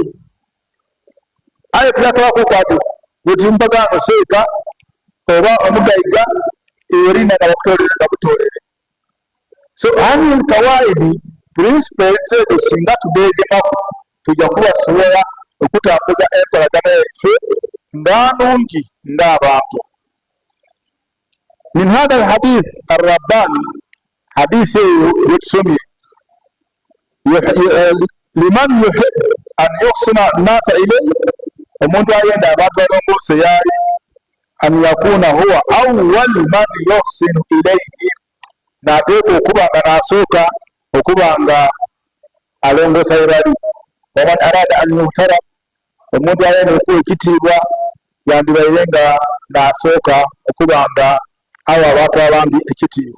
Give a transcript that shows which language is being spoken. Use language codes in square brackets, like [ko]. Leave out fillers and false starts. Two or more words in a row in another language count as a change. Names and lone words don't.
[lg] Aye tuyakolako kwati wetumpagano seeka oba omugayiga erina nga bakutoolere nga butoolere. So ani kawaidi principles ezo singa tubeegemaku tujja kuba tusobola okutambuza enkolagana yaife nga nungi ng'abantu. [ar] من هذا الحديث الرباني, [lg] hadisi eyo yetusomye, [ar] لمن يحب أن يحسن الناس إليه, [lg] omuntu ayenda abantu balongoose [ar] عليه أن يكون هو أول من يحسن إليه, [lg] n'ateeka okuba nga n'asooka okuba nga alongoosa we bali. [ar] ومن أراد أن يحترم, [lg] omuntu ayenda okuwa ekitiibwa yandibaire nga n'asooka okuba nga awa abantu abandi ekitiibwa.